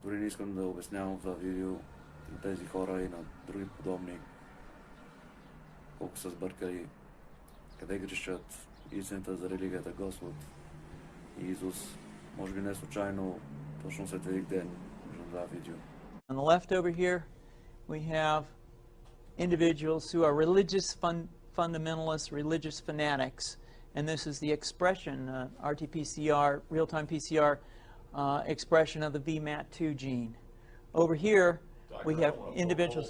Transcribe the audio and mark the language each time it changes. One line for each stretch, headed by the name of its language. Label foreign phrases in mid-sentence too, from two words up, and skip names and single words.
Bulgarian: Дори не искам да обяснявам това видео на тези хора и на други подобни, колко са сбъркали, къде грешат истината за религията Господ и Исус. Може би не случайно, точно след един ден, на това видео.
English: On the left over here, we have individuals who are religious fundamentalists, religious fanatics. And this is the expression, RT-PCR, real-time PCR expression of the VMAT2 gene. Over here, we have individuals.